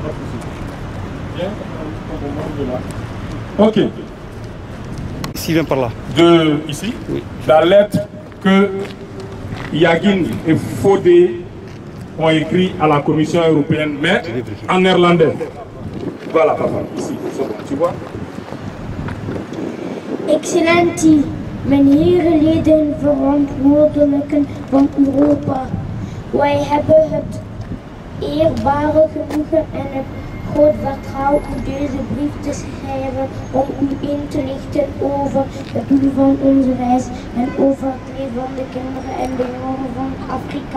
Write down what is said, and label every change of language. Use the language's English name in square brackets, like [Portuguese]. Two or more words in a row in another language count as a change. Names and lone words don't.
[French] Viens, ok. Ici, viens par là. Ici, oui. La lettre que Yagui et Fodé ont écrit à la Commission européenne, mais en néerlandais. Voilà, papa, ici, tu vois. [Dutch] Excellentie, meneer leden verantwoordelijken van Europa. Wij hebben het eerbare genoegen en het groot vertrouwen u deze brief te schrijven om u in te lichten over het doel van onze reis en over het leven van de kinderen en de jongeren van Afrika.